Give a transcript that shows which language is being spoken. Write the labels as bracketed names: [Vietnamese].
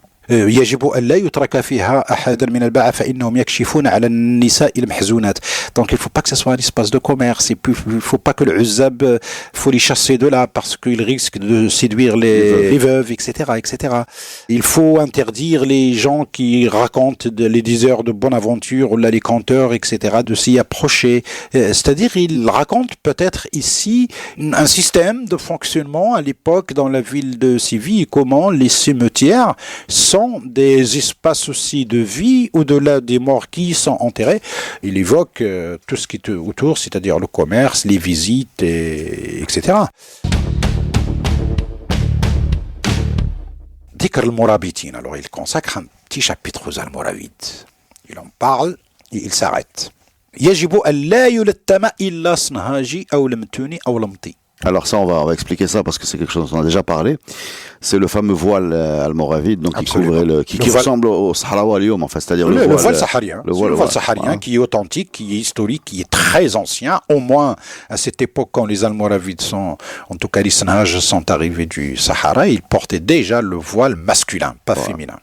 [Arabic] يجب أن لا يترك فيها أحدا من الباعة فإنهم يكشفون على النساء المحزونات. [French] Donc il ne faut pas que ce soit un espace de commerce, il ne faut pas que le Uzzab, faut les chasser de là parce qu'ils risquent de séduire les veuves, etc., etc. Il faut interdire les gens qui racontent les diseurs de bonne aventure ou là les conteurs, etc., de s'y approcher. C'est-à-dire il raconte peut-être ici un système de fonctionnement à l'époque dans la ville de Séville, comment les cimetières sont des espaces aussi de vie au-delà des morts qui sont enterrés. Il évoque tout ce qui est autour, c'est-à-dire le commerce, les visites, etc. Dhikr al-Murabitin. Alors il consacre un petit chapitre aux Almoravides. Il en parle et il s'arrête. [Arabic] يجب أن لا يلتم إلا صنهاجي أو لمتوني أو لمطي. [French] Alors ça, on va expliquer ça parce que c'est quelque chose dont on a déjà parlé. C'est le fameux voile almoravide, donc qui couvrait qui ressemble au Sahraoui al-Yom, en fait, c'est-à-dire le voile saharien. Le voile saharien qui est authentique, qui est historique, qui est très ancien, au moins à cette époque quand les Almoravides en tout cas les Sanhaj sont arrivés du Sahara, ils portaient déjà le voile masculin, pas féminin.